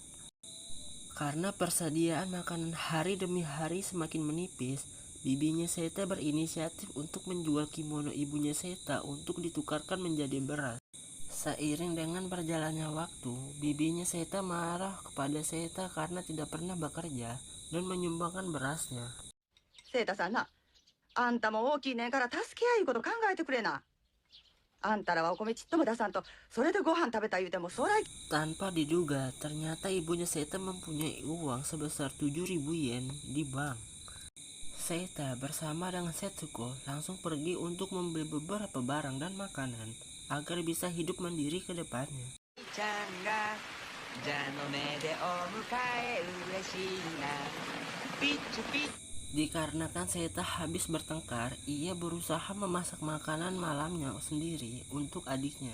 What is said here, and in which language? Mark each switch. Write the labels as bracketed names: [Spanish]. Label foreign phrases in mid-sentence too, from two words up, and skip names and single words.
[Indonesian] Karena persediaan makanan hari demi hari semakin menipis, bibinya Seta berinisiatif untuk menjual kimono ibunya Seta untuk ditukarkan menjadi beras. Seiring dengan berjalannya waktu, bibinya Seta marah kepada Seta karena tidak pernah bekerja dan menyumbangkan berasnya. [Japanese] セータさんな、あんたも大きいねんから助け合いいうこと考えてくれな。あんたらはお米ちっとも出さんと、それでご飯食べた言うてもそらい。 [Indonesian] Tanpa diduga, ternyata ibunya Seta mempunyai uang sebesar 7.000 yen di bank. Seta bersama dengan Setsuko langsung pergi untuk membeli beberapa barang dan makanan agar bisa hidup mandiri ke depannya. Dikarenakan Seta habis bertengkar, ia berusaha memasak makanan malamnya sendiri untuk adiknya.